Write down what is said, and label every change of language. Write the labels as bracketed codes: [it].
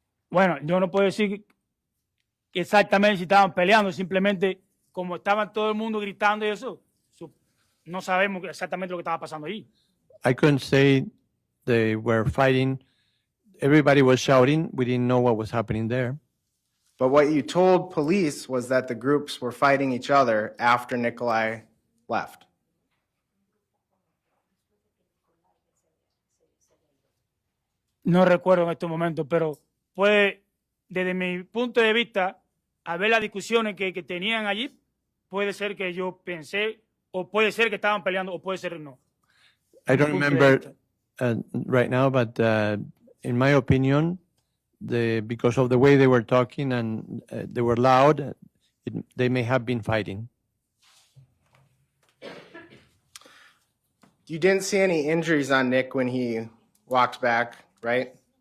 [es] Bueno, yo no puedo decir exactamente si estaban peleando, simplemente como estaban todo el mundo gritando y eso, no sabemos exactamente lo que estaba pasando ahí. [en] I couldn't say they were fighting. Everybody was shouting. We didn't know what was happening there. But what you told police was that the groups were fighting each other after Nicolai left. [es] No recuerdo en estos momentos, pero puede, desde mi punto de vista, a ver las discusiones que tenían allí, puede ser que yo pensé, o puede ser que estaban peleando, o puede ser no. [en] I don't remember right now, but in my opinion, because of the way they were talking and they were loud, they may have been fighting. You didn't see any injuries on Nick when he walked back, right?